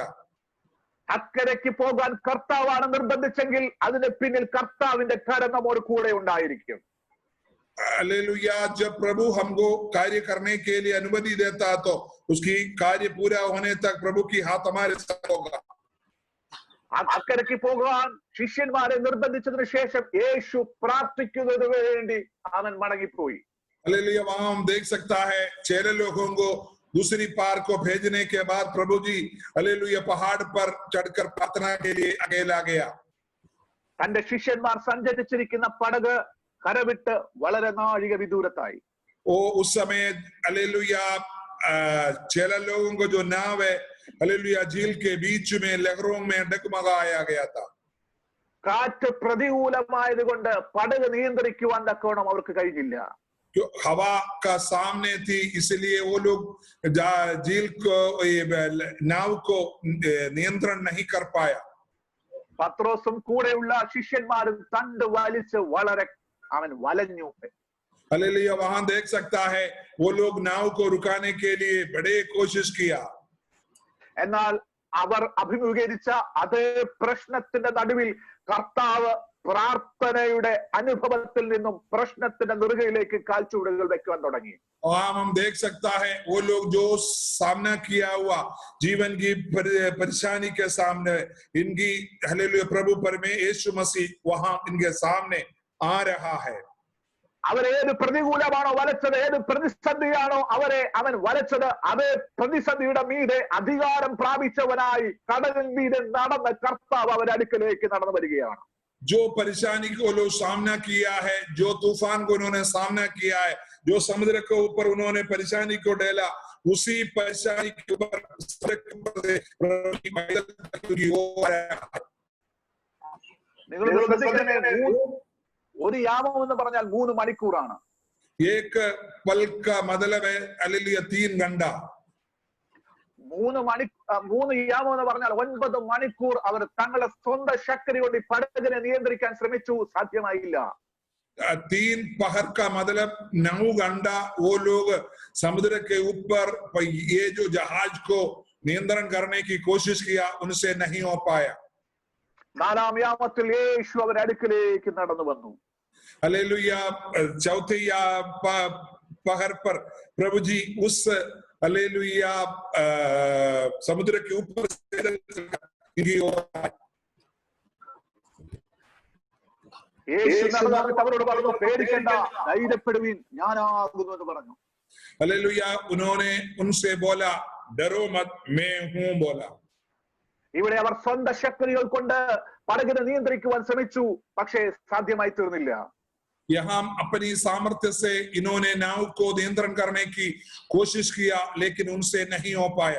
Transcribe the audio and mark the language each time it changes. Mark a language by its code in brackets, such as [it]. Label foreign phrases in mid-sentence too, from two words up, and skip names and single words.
[ml] അക്കരയ്ക്ക് പോകാൻ കർത്താവാണ് നിർബന്ധിച്ചെങ്കിൽ അതിന്റെ പിന്നിൽ കർത്താവിന്റെ കരം നമ്മോട് കൂടെ ഉണ്ടായിരിക്കും. [hi] हालेलुया जब प्रभु हमको कार्य करने के लिए अनुमति देता तो उसकी कार्य पूरा होने तक प्रभु की हाथ हमारे साथ होगा। [ml] അക്കരയ്ക്ക് പോകാൻ ശിഷ്യന്മാരെ നിർബന്ധിച്ചതിനു ശേഷം യേശു പ്രാർത്ഥിക്കുന്നതിന് വേണ്ടി അവൻ മടങ്ങിപ്പോയി. [hi] हालेलुया वहां हम देख सकता है चेले लोगों को दूसरी पार को भेजने के बाद प्रभु जी हालेलुया पहाड़ पर चढ़कर प्रार्थना के लिए अकेला गया। [ml] തന്റെ ശിഷ്യന്മാർ സഞ്ചരിച്ചിരിക്കുന്ന പടക് കരവിട്ട് വളരെ നാഴിക വിദൂരത്തായി. [hi] ओ उस समय हालेलुया चेले लोगों को जो नाव है हालेलुया झील के बीच में लहरों में डगमगाया गया था। [ml] കാറ്റ് പ്രതികൂലമായത് കൊണ്ട് പടക് നിയന്ത്രിക്കുവാൻ തക്കവണ്ണം അവർക്ക് കഴിഞ്ഞില്ല. [hi] हवा का सामने थी इसलिए वो लोग झील को नाव को नियंत्रण नहीं कर पाया। [ml] പത്രോസും കൂടെയുള്ള ശിഷ്യന്മാരും തണ്ട് വലിച്ച് വളരെ അവൻ വലഞ്ഞു. [hi] हालेलुया वहां देख सकता है वो लोग नाव को रुकाने के लिए बड़े कोशिश किया। [ml] എന്നാൽ അവർ അഭിമുഖീകരിച്ച അതേ പ്രശ്നത്തിന്റെ നടുവിൽ കർത്താവ് പ്രാർത്ഥനയുടെ അനുഭവത്തിൽ നിന്നും പ്രശ്നത്തിന്റെ നെറുകയിലേക്ക് കാൽച്ചുവടുകൾ വെക്കുവാൻ തുടങ്ങി. [hi] हम देख सकता है वो लोग जो सामना किया हुआ जीवन की परेशानी के सामने इनकी हालेलुया प्रभु परमेश्वर यीशु मसीह वहां इनके सामने आ रहा है। [ml] അവരേത് പ്രതികൂലമാണോ വലച്ചത്, ഏത് പ്രതിസന്ധിയാണോ അവൻ വലച്ചത്, അതേ പ്രതിസന്ധിയുടെ മീതെ അധികാരം പ്രാപിച്ചവനായി കടലിൻ മീതെ നടന്ന കർത്താവ് അവരുടെ അടുക്കലേക്ക് നടന്നു വരികയാണ്. [hi] जो परेशानी को लोग सामना किया है, जो तूफान को उन्होंने सामना किया है, जो समुद्र के ऊपर उन्होंने परेशानी को डाला, उसी परेशानी के ऊपर [ml] ഒരു യാമം എന്ന് പറഞ്ഞാൽ 3 മണിക്കൂറാണ്. [hi] एक पल का मतलब है हालेलुया 3 घंटा। [ml] 3 യാമം എന്ന് പറഞ്ഞാൽ 9 മണിക്കൂർ അവർ തങ്ങളുടെ സ്വന്തം ശക്തി കൊണ്ട് പടകിനെ നിയന്ത്രിക്കാൻ ശ്രമിച്ചു, സാധ്യമായില്ല. [hi] 3 पहर का मतलब 9 घंटा वो लोग समुद्र के ऊपर ये जो जहाज को नियंत्रण करने की कोशिश किया, उनसे नहीं हो पाया। [ml] 4-ാം യാമത്തിൽ യേശു അവരുടെ അടുക്കലേക്ക് നടന്നു വന്നു. [hi] हालेलुया चौथे पहर पर प्रभु जी उस हालेलुया समुद्र के ऊपर [ml] അവരോട് പറഞ്ഞു, പേടിക്കണ്ട, ധൈര്യപ്പെടുവിൻ, ഞാനാകുന്നു എന്ന് പറഞ്ഞു. [hi] हालेलुया उन्होंने उनसे बोला डरो मत, मैं हूं बोला। [ml] ഇവിടെ അവർ സ്വന്തം ശക്തികൾ കൊണ്ട് പടകിനെ നിയന്ത്രിക്കുവാൻ ശ്രമിച്ചു, പക്ഷേ സാധ്യമായി തീർന്നില്ല. [hi] यहाँ अपनी सामर्थ्य से इन्होंने नाव को नियंत्रण करने की कोशिश किया, लेकिन उनसे नहीं हो पाया.